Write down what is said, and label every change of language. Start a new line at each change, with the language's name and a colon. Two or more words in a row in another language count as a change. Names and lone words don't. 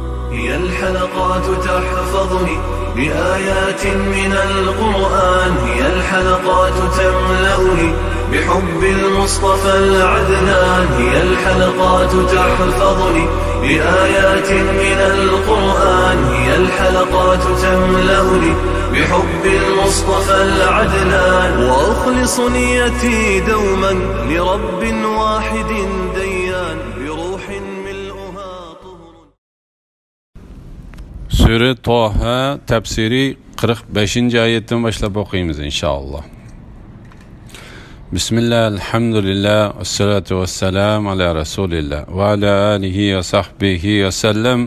Arabic: هي الحلقات تحفظني بآيات من القرآن، هي الحلقات تملأني بحب المصطفى العدنان، هي الحلقات تحفظني بآيات من القرآن، هي الحلقات تملأني بحب المصطفى العدنان، وأخلص نيتي دوما لرب واحد ديان بروح ملؤها طهر.
Turkish: Sure Taha tefsiri 45. ayetten başlayıp okuyayım inşallah. Bismillah, elhamdülillah,
Arabic: والصلاة والسلام على رسول الله وعلى آله وصحبه وسلم.